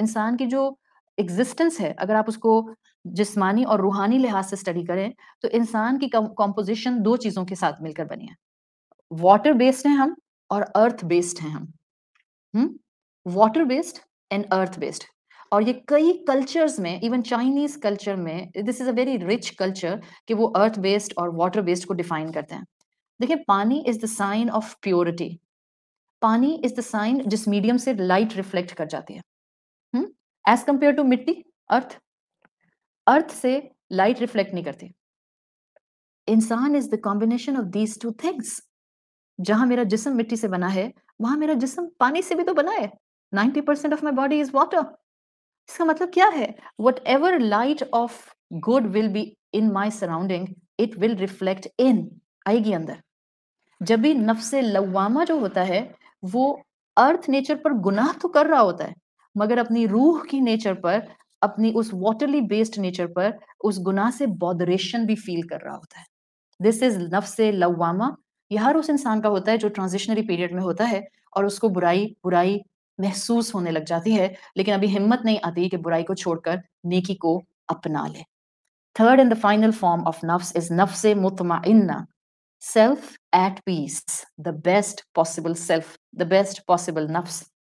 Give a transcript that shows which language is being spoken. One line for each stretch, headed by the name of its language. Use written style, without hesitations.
Urdu: انسان کی جو ایگزسٹنس ہے اگر آپ اس کو جسمانی اور روحانی لحاظ سے اسٹڈی کریں تو انسان کی کمپوزیشن دو چیزوں کے ساتھ مل کر بنی ہے. واٹر بیسڈ ہیں ہم اور ارتھ بیسڈ ہیں ہم.
English: Water based and earth based.
Urdu: اور یہ کئی کلچرز میں، ایون چائنیز کلچر میں،
English: this is a very rich culture
Urdu: کہ وہ ارتھ بیسڈ اور واٹر بیسڈ کو ڈیفائن کرتے ہیں. دیکھیں پانی
English: Is the sign of purity.
Urdu: پانی
English: is the sign
Urdu: جس میڈیم سے لائٹ ریفلیکٹ کر جاتی ہے
English: as compare to
Urdu: مٹی. ارتھ سے لائٹ ریفلیکٹ نہیں کرتی.
English: Insaan is the combination of these two things.
Urdu: جہاں میرا جسم مٹی سے بنا ہے وہاں میرا جسم پانی سے بھی تو بنا ہے.
English: 90% of my body is water.
Urdu: اس کا مطلب کیا ہے؟
English: whatever light of good will be in my surrounding it will reflect in,
Urdu: آئے گی اندر. جب بھی نفس لوامہ جو ہوتا ہے وہ ارتھ نیچر پر گناہ تو کر رہا ہوتا ہے مگر اپنی روح کی نیچر پر، اپنی اس واٹرلی بیسڈ نیچر پر اس گناہ سے بودریشن بھی فیل کر رہا ہوتا ہے. دس از نفس لوامہ. یہ ہر اس انسان کا ہوتا ہے جو ٹرانزیشنری پیریڈ میں ہوتا ہے اور اس کو برائی محسوس ہونے لگ جاتی ہے لیکن ابھی ہمت نہیں آتی کہ برائی کو چھوڑ کر نیکی کو اپنا لے.
English: Third and the final form of نفس is نفس مطمئنہ. Self at peace, the best possible self, the best possible نفس.